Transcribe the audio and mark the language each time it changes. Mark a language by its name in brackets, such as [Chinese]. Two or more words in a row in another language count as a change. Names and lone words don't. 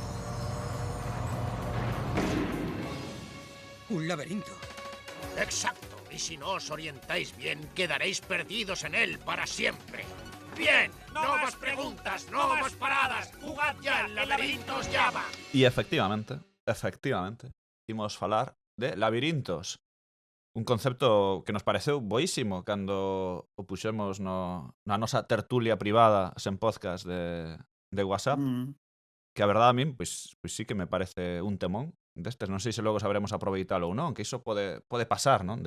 [Spanish] Un laberinto. Exacto. Y si no os orientáis bien, quedaréis perdidos en él para siempre. Bien, no más preguntas, no más paradas. Jugad ya, el laberinto os llama. [Galician] E efectivamente, imos falar de labirintos. Un concepto que nos pareceu boísimo cando o puxemos na nosa tertulia privada sen podcast de WhatsApp, que a verdade a min, pois sí que me parece un temón destes, non sei se logo saberemos aproveitalo ou non, que iso pode pasar, non?